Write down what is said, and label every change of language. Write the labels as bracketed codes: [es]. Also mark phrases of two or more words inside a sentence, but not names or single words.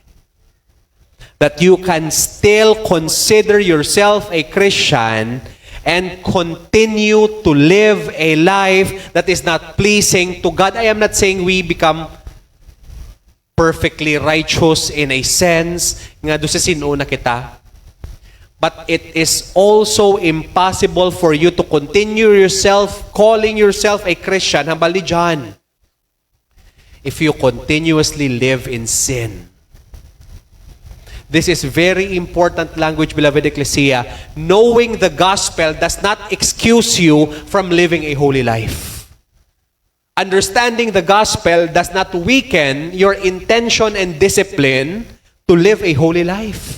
[en] That you can still consider yourself a Christian and continue to live a life that is not pleasing to God. I am not saying we become perfectly righteous in a sense, [hil] nga do sa sinuna kita. [en] But it is also impossible for you to continue yourself, calling yourself a Christian, [hil] hambal ni [en] John, if you continuously live in sin. This is very important language, beloved Ecclesia. Knowing the gospel does not excuse you from living a holy life. Understanding the gospel does not weaken your intention and discipline to live a holy life.